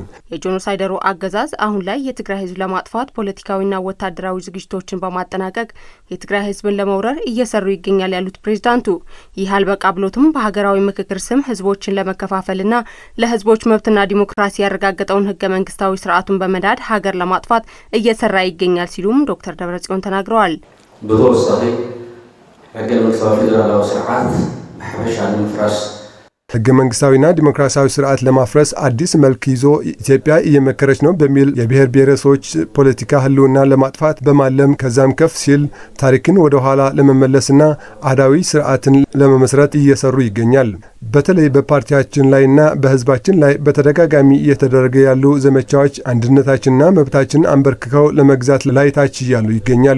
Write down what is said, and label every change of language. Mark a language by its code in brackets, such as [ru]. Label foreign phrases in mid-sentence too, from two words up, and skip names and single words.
[am] የጄኖሳይደሩ አገዛዝ አሁን ላይ የትግራይ ህዝብ ለማጥፋት ፖለቲካዊና ወታደራዊ ዝግጅቶችን በማጠናቀቅ የትግራይ ህዝብን ለመውረር እየሰሩ ይገኛል ያሉት ፕሬዝዳንቱ ይህ አልበቃ ብሎትም በሀገራዊ ምክክር ስም ህዝቦችን ለመከፋፈልና ለህዝቦች መብትና ዲሞክራሲ ያረጋገጠውን ህገ መንግስታዊ ስርዓቱን በመዳድ ሀገር ለማጥፋት እየሰራ ይገኛል ሲሉም ዶክተር ደብረጽዮን ተናግረዋል። [ti] በተወሳኺ ህገ መንግስታዊ ፌደራላዊ ስርዓት በሐበሻ ንምፍራስ [am] ህገ መንግስታዊና ዲሞክራሲያዊ ስርዓት ለማፍረስ አዲስ መልክ ይዞ ኢትዮጵያ እየመከረች ነው በሚል የብሔር ብሔረሰቦች ፖለቲካ ህልውና ለማጥፋት በማለም ከዛም ከፍ ሲል ታሪክን ወደ ኋላ ለመመለስና አህዳዊ ስርዓትን ለመመስረት እየሰሩ ይገኛል። በተለይ በፓርቲያችን ላይና በህዝባችን ላይ በተደጋጋሚ እየተደረገ ያሉ ዘመቻዎች አንድነታችንና መብታችን አንበርክከው ለመግዛት ላይ ታች እያሉ ይገኛሉ።